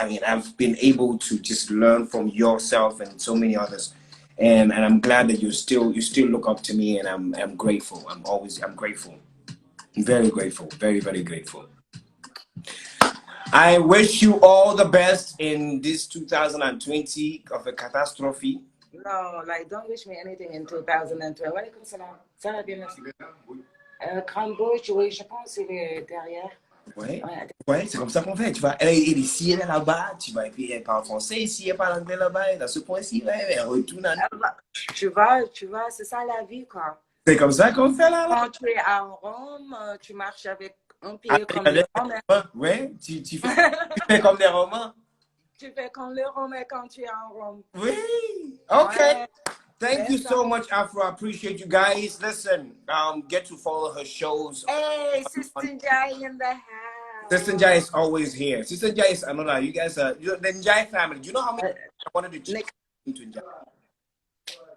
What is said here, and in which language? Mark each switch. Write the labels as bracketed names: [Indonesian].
[English] I mean, I've been able to just learn from yourself and so many others, and I'm glad that you still look up to me, and I'm grateful. I'm grateful. I'm very grateful. Very, very grateful. I wish you all the best in this 2020 of a catastrophe. No, like, don't wish me anything in 2020. [Arabic] Walaikum salam. [French] Ça va bien, merci. Cambodge, oui, je pense qu'il est derrière. Ouais, c'est comme ça qu'on fait. Tu vas, elle est ici, elle est là-bas. Tu vas, et puis elle parle français ici, elle parle anglais là-bas. Dans ce point-ci, ouais, elle retourne à tu vois, c'est ça la vie, quoi. C'est comme ça qu'on fait là. Quand tu es à Rome, tu marches avec un pied comme les Romains. Ouais, tu fais comme des Romains. Tu fais comme les Romains quand tu es en Rome. Oui. Okay. Ouais. [English] Thank you so much, Afro. I appreciate you guys. Listen, get to follow her shows. Hey, Sister Njie in the house. Sister Njie is always here. Sister Njie is another. You guys are the Njie family. Do you know how many I wanted to change into Njie?